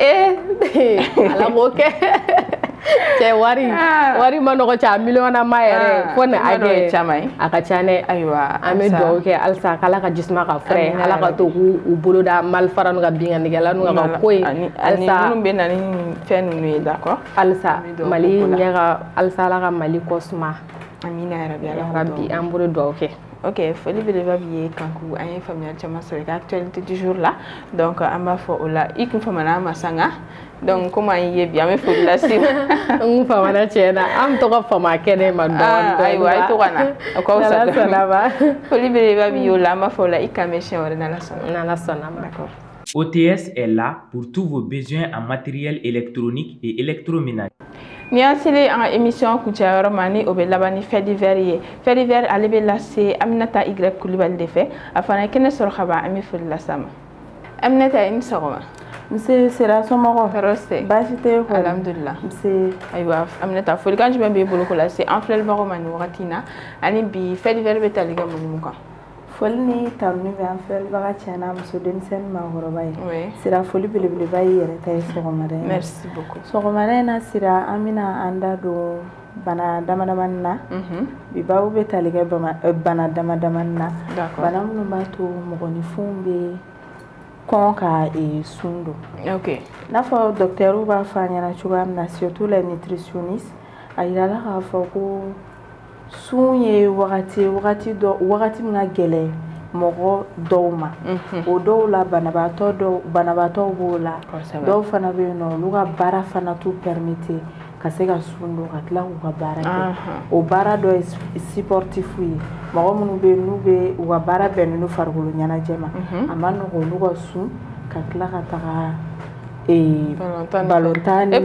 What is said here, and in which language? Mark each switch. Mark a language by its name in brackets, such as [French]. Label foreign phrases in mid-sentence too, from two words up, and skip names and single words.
[Bambara] ala k'o kɛ cɛ wari ma nɔgɔ cɛ a million ma yɛrɛ fo ni a kɛ caman ye a ka ca dɛ ayiwa an bɛ dugawu kɛ halisa k'ala ka jisuma ka fɛrɛ ala ka to k'u bolo da malifara n'u ka bingannikɛla n'u ka ko ye halisa minnu bɛ na ni fɛn ninnu ye d'accord halisa Mali ɲɛ ka halisa ala ka Mali kɔ suma amina yarabi an bolo dugawu kɛ ok foli belebeleba b'i ye Kanku an ye faamuyali caman sɔrɔ i ka [French] actualité du jour [Bambara] la donc an b'a fɔ o la i kun famana ma sanga [French] donc comme [Bambara] an ye bi an bɛ foli lase n kun famana tiɲɛ na an bɛ to ka fama kɛnɛ ma dɔɔnin ayiwa a ye to ka na o ka wusa dɔɔnin foli belebeleba b'i ye o la an b'a fɔ o la i kan bɛ siɲɛ wɛrɛ n'Ala sɔnna ma d'accord. [French] OTS est là pour tous vos besoins en matériel électronique et électroménager. [Bambara] Ni an selen an ka émission kuncɛyɔrɔ ma ni o bɛ laban ni [French] fait divers [Bambara] ye [French] fait divers [Bambara] ale bɛ lase Aminata Y Kulibali de fɛ a fana ye kɛnɛ sɔrɔ ka ban an bɛ foli las'a ma Aminata i ni sɔgɔma nse sera somɔgɔw tɔɔrɔ tɛ baasi tɛ ko alhamdulillah nse ayiwa Aminata folikan jumɛn b'i bolo k'o lase an filɛlibagaw ma nin wagati in na ani bi [French] fait divers [Bambara] bɛ tali kɛ mun kan foli ni tanuni bɛ an filɛlibaga cɛ n'a muso denmisɛnnin maakɔrɔba ye sira foli belebeleba y'i yɛrɛ ta ye sɔgɔmada in na [French] merci beaucoup [Bambara] sɔgɔmada in na sira an bɛna an da don bana damadamanin na bi baabu bɛ tali kɛ bana damadamanin na bana minnu b'a to mɔgɔninfinw bɛ kɔn ka sun don i n'a fɔ docteur b'a fɔ an ɲɛna cogoya min na [French] surtout les nutritionnistes [Bambara] a yirala k'a fɔ ko sun ye wagati min ka gɛlɛn mɔgɔ dɔw ma o dɔw la banabaatɔw b'o la dɔw fana bɛ yen nɔ olu ka baara fana t'u permettre ka se ka sun don ka tila k'u ka baara kɛ o baara dɔ ye sportif ye mɔgɔ minnu bɛ yen n'u bɛ u ka baara bɛnnen don farikolo ɲɛnajɛ ma a ma nɔgɔn olu ka sun ka tila ka taga balontan ni